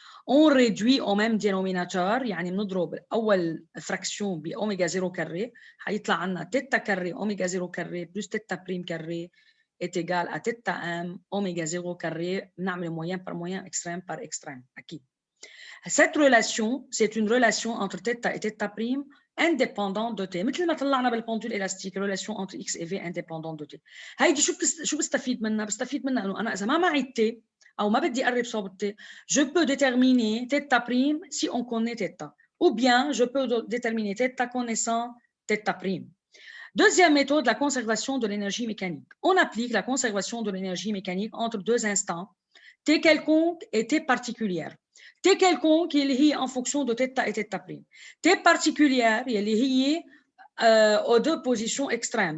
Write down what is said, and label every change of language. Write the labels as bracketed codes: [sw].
[fr] On réduit au même dénominateur، [ar] يعني بنضرب أول [fr] fraction بأوميجا 0 carré، [ar] حيطلع عنا [fr] θ carré oméga 0 carré plus θ' carré est égal à θm oméga 0 carré. بنعمل moyen par moyen, extrême par extrême. [ar] أكيد. [fr] Cette relation, c'est une relation entre θ et θ' indépendante de T. [ar] مثل ما طلعنا بالبندول [fr] élastique relation entre X et V indépendante de T. [ar] هيدي شو بستفيد منها؟ بستفيد منها إنه أنا إذا ما معي T أو ما بدي أقرب صوب T, [fr] je peux déterminer θ' si on connaît θ. Ou bien, je peux déterminer θ connaissant θ'. Deuxième méthode, la conservation de l'énergie mécanique. On applique la conservation de l'énergie mécanique entre deux instants, T quelconque et T particulière. T quelconque [ar] اللي هي [fr] en fonction de θ et θ'. T particulière اللي هي aux deux positions extrêmes.